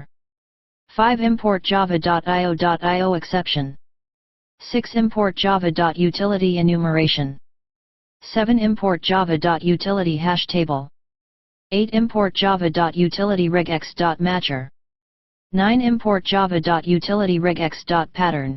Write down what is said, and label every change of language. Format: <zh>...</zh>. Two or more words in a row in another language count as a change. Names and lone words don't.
<en>5 import java.io.io exception. 6 import java.utility enumeration. 7 import java.utility hash table. 8 import java.utility regex.matcher. 9 import java.utility regex.pattern.</en>